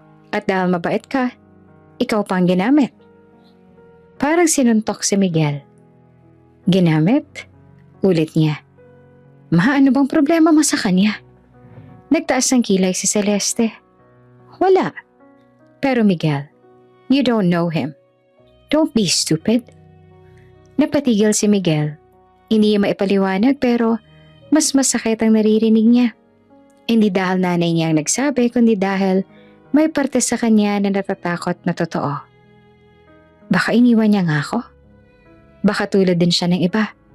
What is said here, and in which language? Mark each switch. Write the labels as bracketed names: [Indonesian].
[Filipino] At dahil mabait ka, ikaw pang ginamit. Parang sinuntok si Miguel. Ginamit? Ulit niya. Ma, ano bang problema mo sa kanya? Nagtaas ng kilay si Celeste. Wala. [English] Pero Miguel, you don't know him. Don't be stupid. Napatigil si Miguel. [Filipino] Hindi niya maipaliwanag pero mas masakit ang naririnig niya. Hindi dahil nanay niya ang nagsabi kundi dahil may parte sa kanya na natatakot na totoo. Baka iniwan niya nga ako? Baka tulad din siya ng iba.